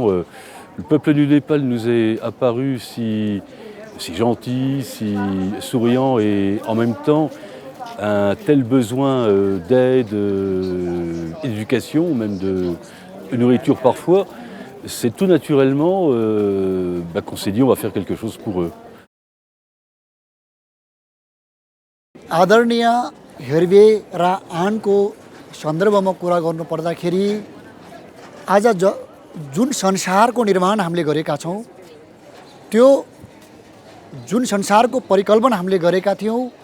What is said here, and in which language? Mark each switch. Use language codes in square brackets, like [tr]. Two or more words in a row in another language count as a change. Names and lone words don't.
[fr] Le peuple du Népal nous est apparu si gentil, si souriant et en même temps un tel besoin d'aide, d'éducation, même de nourriture parfois. C'est tout naturellement qu'on s'est dit on va faire quelque chose pour eux. [ne] आदरणीय हेर्वे र आनको सन्दर्भमा कुरा गर्नु पर्दाखेरि आज जुन संसारको निर्माण हामीले गरेका छौं त्यो जुन संसारको परिकल्पना हामीले गरेका थियौं